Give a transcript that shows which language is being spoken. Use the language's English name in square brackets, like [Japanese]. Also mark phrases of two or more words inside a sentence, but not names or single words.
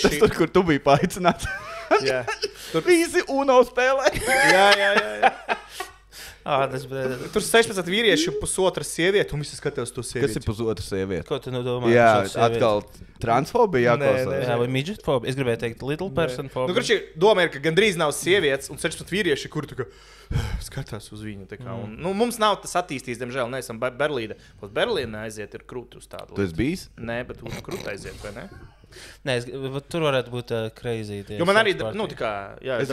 [Latvian] Tas tur, kur tu biji paaicināts. Jā. Tur visi UNO spēlē. Jā. Tur 16 vīrieši un pusotra sieviete, un visi skatās to sievieti. Kas ir pusotra sieviete? Ko tu domā? Jā, atkal transfobija jāklausās. Jā, vai midgetfobija? Es gribēju teikt [English] little person phobia. [Latvian] Doma ir, ka gandrīz nav sievietes un 16 vīrieši, kuri skatās uz viņu. Mums nav tas attīstīts, diemžēl, neesam Berlīna. Uz Berlīna aiziet ir krūti uz tādu. Tu esi bijis? Nē, bet uz krūti aiziet, vai ne? Nē, tur varētu būt crazy. Jo man arī, es